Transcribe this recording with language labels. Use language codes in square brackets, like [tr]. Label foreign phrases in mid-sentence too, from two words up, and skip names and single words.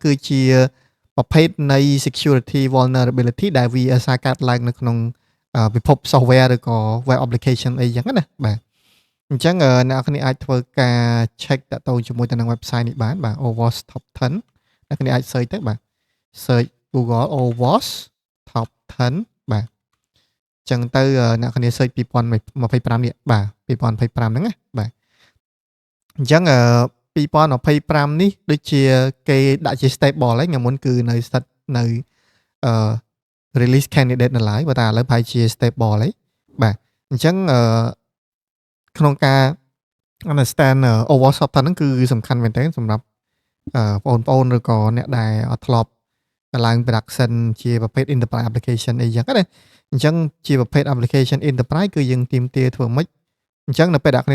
[km] គឺជាប្រភេទនៃ [en] security vulnerability [km] ដែលវាអាសាកើតឡើងនៅក្នុងពិភព software ឬក៏ [en] web application [km] អីចឹងណាបាទអញ្ចឹងអ្នកនរអាចធ្វើការ check តាក់ទងជាមួយទៅនឹង website នេះបានបាទ OWASP Top 10អ្នកនរអាច search ទៅបាទ search Google OWASP Top 10បាទអញ្ចឹងទៅអ្នកគ្នា search 2025នេះបាទ2025ហ្នឹងណាបាទអញ្ចឹង 2025នេះដូចជាគេដាក់ជា stable ហើយថ្ងៃមុនគឺនៅស្ថិតនៅ [en] release candidate [km] នៅឡើយបើតែឥឡូវប្រហែលជា stable ហើយបាទអញ្ចឹងក្នុងការ understand OWASP Top 10 ហ្នឹងគឺសំខាន់មែនទែនសម្រាប់បងប្អូនឬ ក៏អ្នកដែលអត់ធ្លាប់ឡើង production ជាប្រភេទ [en] enterprise application [km] អីចឹងណាអញ្ចឹងជាប្រភេទ [en] application enterprise [km] គឺយើងទាមទារធ្វើម៉េចអញ្ចឹងនៅពេលដែល